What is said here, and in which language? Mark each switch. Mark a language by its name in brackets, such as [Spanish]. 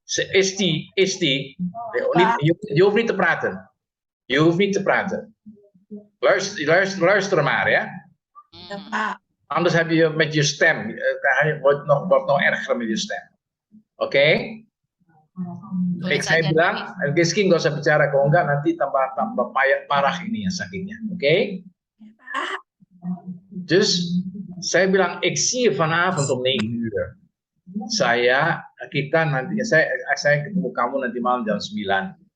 [Dutch] Is die, je hoeft niet te praten. Je hoeft niet te praten. Luister maar, ja. [Indonesian] Ya, Pak. [Dutch] Anders heb je met je stem, wordt nog erger met je stem. Oké? [Indonesian] Saya bilang, Rizky nggak usah bicara, kalau enggak nanti tambah parah ini ya sakitnya. Oké? [Dutch] Dus [Indonesian] saya bilang, [Dutch] ik zie je vanavond om 9 uur. [Indonesian] Saya ketemu kamu nanti malam jam 9.